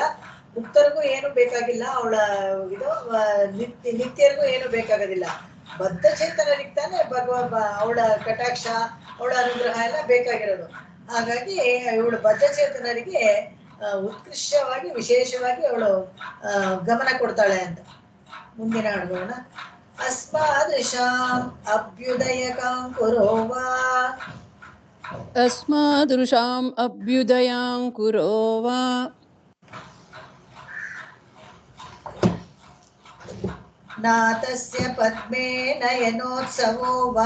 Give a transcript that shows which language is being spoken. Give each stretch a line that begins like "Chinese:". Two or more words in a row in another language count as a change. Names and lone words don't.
Kannada: ಮುಕ್ತರಿಗೂ ಏನು ಬೇಕಾಗಿಲ್ಲ, ಅವಳ ಇದು ನಿತ್ಯರಿಗೂ ಏನು ಬೇಕಾಗೋದಿಲ್ಲ. ಬದ್ಧಚೇತನರಿಗೆ ತಾನೇ ಅವಳ ಕಟಾಕ್ಷ, ಅವಳ ಅನುಗ್ರಹ ಎಲ್ಲ ಬೇಕಾಗಿರೋದು. ಹಾಗಾಗಿ ಇವಳು ಬದ್ಧಚೇತನರಿಗೆ ಉತ್ಕೃಷ್ಟವಾಗಿ ವಿಶೇಷವಾಗಿ ಅವಳು ಗಮನ ಕೊಡ್ತಾಳೆ ಅಂತ. ಮುಂದಿನ ಹಾಡುಗೋಣ.
Sanskrit: अस्मादृशाम् अभ्युदयकां कुरो वा अस्मादृशाम् अभ्युदयां कुरो वा नाथस्य पद्मे नयनोत्सवो वा